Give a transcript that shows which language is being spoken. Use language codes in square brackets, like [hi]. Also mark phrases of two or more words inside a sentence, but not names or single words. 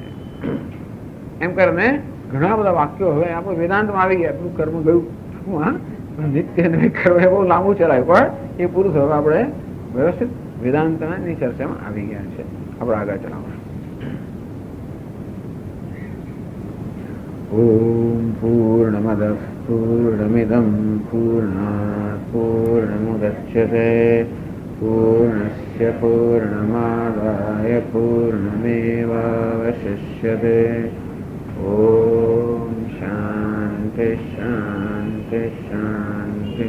[gu] એમ કરીને ઘણા બધા વાક્યો હવે આપણે વેદાંતમાં આવી ગયા. આપણું કર્મ ગયું નિત્ય કર્મ એ બહુ લાંબુ ચલાવ્યું, પણ એ પૂરું થયું. આપણે વ્યવસ્થિત વેદાંતની ચર્ચામાં આવી ગયા છે. આપણે આગળ ચલાવવાનું. [sa] ओम पूर्णमदः पूर्णमिदं पूर्णात् पूर्णमुदच्यते पूर्णस्य पूर्णमादाय पूर्णमेवावशिष्यते। ओम शांति शांति शांति।